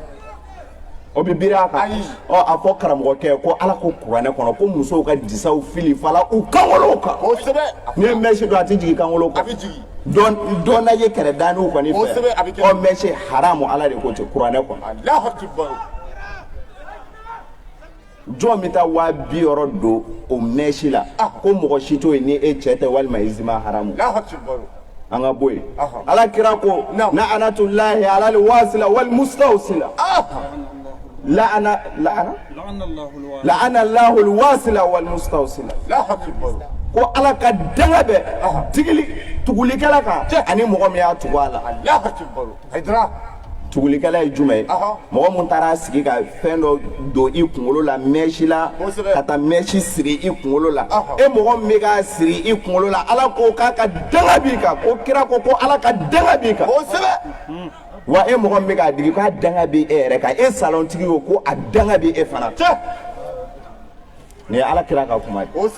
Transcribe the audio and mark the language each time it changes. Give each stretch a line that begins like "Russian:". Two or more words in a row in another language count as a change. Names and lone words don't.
Bambara: o bɛ biri a kan a fɔ karamɔgɔkɛ ko Ala ko kuranɛ kɔnɔ ko musow ka disaw fili fala u kankolow kan n'i ye mɛsi don a tɛ jigin kankolo kan dɔn na ye kɛrɛ daaniw kɔni fɛ ɔ mɛsi haramu Ala de ko ten kuranɛ kɔnɔ jɔn bɛ taa 200 don o mɛsi la ko mɔgɔ si t'o ye ni e cɛ tɛ walima i zima haramu an ka bɔ yen Ala kira ko
Arabic: لعنة الله على الواصلة و المستوصلة لعن الله الواصلة والمستوصلة
Bambara: ko Ala ka danga bɛ tugulikɛla kan ani mɔgɔ min y'a tugu a la tugulikɛla ye jumɛn ye mɔgɔ min taara sigi ka fɛn dɔ don i kunkolo la mɛsi la ka taa mɛsi siri i kunkolo la e mɔgɔ min bɛ k'a siri i kunkolo la Ala ko k'a ka danga b'i kan ko kira ko Ala ka danga b'i kan wa e mɔgɔ min bɛ k'a digi k'a danga b'i e yɛrɛ kan e salontigi ko ko a danga b'i e fana nin ye Ala kira ka kuma ye